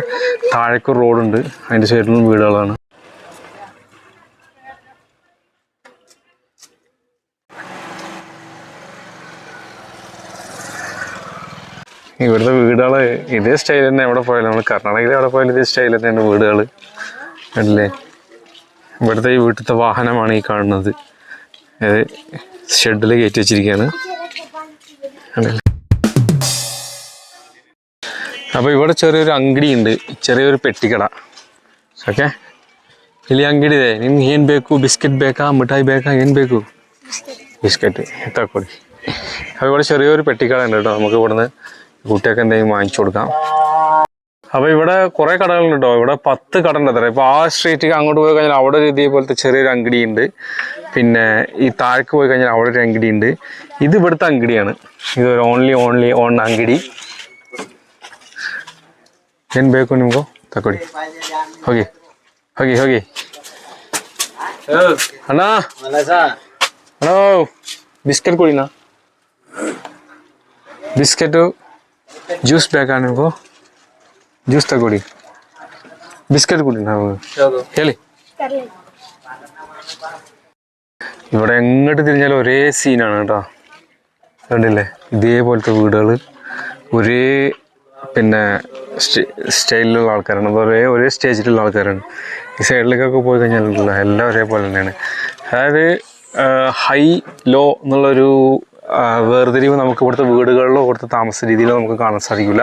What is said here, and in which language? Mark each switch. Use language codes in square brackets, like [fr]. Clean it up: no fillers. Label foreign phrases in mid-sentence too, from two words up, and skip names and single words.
[ml] താഴേക്കൊരു റോഡുണ്ട്, അതിൻ്റെ സൈഡിലും വീടുകളാണ്. ഇവിടുത്തെ വീടുകൾ ഇതേ സ്റ്റൈൽ തന്നെ എവിടെ പോയാലും, നമ്മൾ കർണാടകയിൽ എവിടെ പോയാലും ഇതേ സ്റ്റൈൽ തന്നെയാണ് വീടുകൾ അല്ലേ. ഇവിടുത്തെ ഈ വീട്ടിലത്തെ വാഹനമാണ് ഈ കാണുന്നത്. അത് ഷെഡിൽ കയറ്റി വെച്ചിരിക്കുകയാണ്. അപ്പോൾ ഇവിടെ ചെറിയൊരു ಅಂಗಡಿ ഉണ്ട്, ചെറിയൊരു പെട്ടിക്കട. [kn] ಓಕೆ, ಇಲ್ಲಿ ಅಂಗಡಿ ಇದೆ. ನಿಮ್ಗೆ ಏನು ಬೇಕು? ಬಿಸ್ಕೆಟ್ ಬೇಕಾ, ಮಿಠಾಯಿ ಬೇಕಾ, ಏನು ಬೇಕು? ಬಿಸ್ಕೆಟ್ ತಕ್ಕೊಡಿ. [ml] അപ്പോൾ ഇവിടെ ചെറിയൊരു പെട്ടിക്കട ഉണ്ട് കേട്ടോ. നമുക്ക് ഇവിടുന്ന് കുട്ടിയൊക്കെ എന്തെങ്കിലും വാങ്ങിച്ചു കൊടുക്കാം. അപ്പോൾ ഇവിടെ കുറേ കടകളുണ്ട് കേട്ടോ. ഇവിടെ 10 കട ഉണ്ട് അത്ര. ഇപ്പോൾ ആ സ്ട്രീറ്റിൽ അങ്ങോട്ട് പോയി കഴിഞ്ഞാൽ അവിടെ ഒരു ഇതേപോലത്തെ ചെറിയൊരു ಅಂಗಡಿ ഉണ്ട്. പിന്നെ ഈ താഴേക്ക് പോയി കഴിഞ്ഞാൽ അവിടെ ഒരു ಅಂಗಡಿ ഉണ്ട്. ഇത് ഇവിടുത്തെ ಅಂಗಡಿയാണ്. ഇതൊരു [en] only on [ml] ಅಂಗಡಿ. [kn] ಏನು ಬೇಕು ನಿಮಗೂ ತಗೊಳ್ಳಿ. ಹೋಗಿ ಹೋಗಿ ಹೋಗಿ. ಅಣ್ಣ ಅಣ್ಣ ಬಿಸ್ಕೆಟ್ ಕೊಡಿನಾ. ಬಿಸ್ಕೆಟು ಜ್ಯೂಸ್ ಬೇಕಾ ನಿಮಗೂ? ಜ್ಯೂಸ್ ತಗೊಳ್ಳಿ. ಬಿಸ್ಕೆಟ್ ಕೊಡಿ ನಾವು ಹೇಳಿ. [ml] ഇവിടെ എങ്ങോട്ട് തിരിഞ്ഞാലും ഒരേ സീനാണ് കേട്ടോ. കണ്ടില്ലേ, ഇതേപോലത്തെ വീടുകൾ ഒരേ പിന്നെ സ്റ്റൈലിലുള്ള ആൾക്കാരാണ്. ഒരേ സ്റ്റേജിലുള്ള ആൾക്കാരാണ്. ഈ സൈഡിലേക്കൊക്കെ പോയി കഴിഞ്ഞാൽ എല്ലാം ഒരേപോലെ തന്നെയാണ്. അതായത് [en] high low [ml] എന്നുള്ളൊരു വേർതിരിവ് നമുക്ക് ഇവിടുത്തെ വീടുകളിലോ ഇവിടുത്തെ താമസ രീതിയിലോ നമുക്ക് കാണാൻ സാധിക്കില്ല.